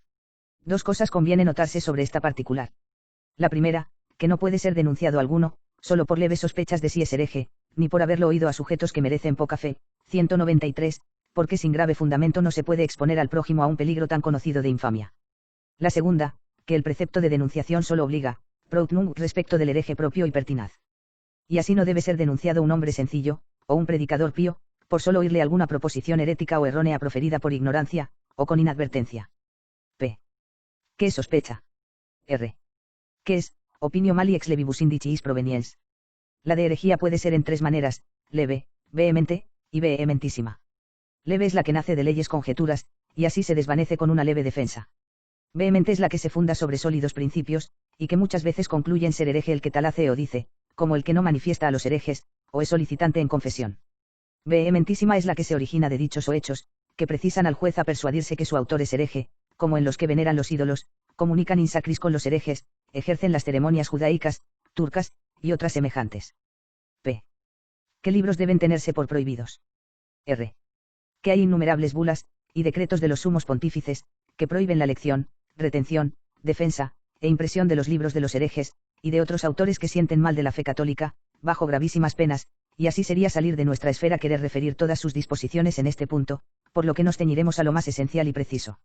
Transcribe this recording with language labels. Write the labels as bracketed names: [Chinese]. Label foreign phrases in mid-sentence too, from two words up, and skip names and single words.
[Spanish] Dos cosas conviene notarse sobre esta particular. La primera, que no puede ser denunciado alguno, solo por leves sospechas de si es hereje, ni por haberlo oído a sujetos que merecen poca fe, 193, porque sin grave fundamento no se puede exponer al prójimo a un peligro tan conocido de infamia. La segunda, que el precepto de denunciación solo obliga, [Latin] pro nunc [Spanish] respecto del hereje propio y pertinaz. Y así no debe ser denunciado un hombre sencillo, o un predicador pío, por solo oírle alguna proposición herética o errónea proferida por ignorancia, o con inadvertencia. P. ¿Qué es sospecha? R. ¿Qué es [Latin] opinio mali ex levibus indiciis proveniens? [Spanish] La de herejía puede ser en tres maneras: leve, vehemente, y vehementísima. Leve es la que nace de leyes conjeturas, y así se desvanece con una leve defensa. Vehemente es la que se funda sobre sólidos principios, y que muchas veces concluyen ser hereje el que tal hace o dice, como el que no manifiesta a los herejes, o es solicitante en confesión. Vehementísima es la que se origina de dichos o hechos, que precisan al juez a persuadirse que su autor es hereje, como en los que veneran los ídolos, comunican [Latin] in sacris [Spanish] con los herejes, ejercen las ceremonias judaicas, turcas, y otras semejantes. P. ¿Qué libros deben tenerse por prohibidos? R. Que hay innumerables bulas, y decretos de los sumos pontífices, que prohíben la lección, retención, defensa, e impresión de los libros de los herejes, y de otros autores que sienten mal de la fe católica, bajo gravísimas penas, y así sería salir de nuestra esfera querer referir todas sus disposiciones en este punto, por lo que nos ceñiremos a lo más esencial y preciso.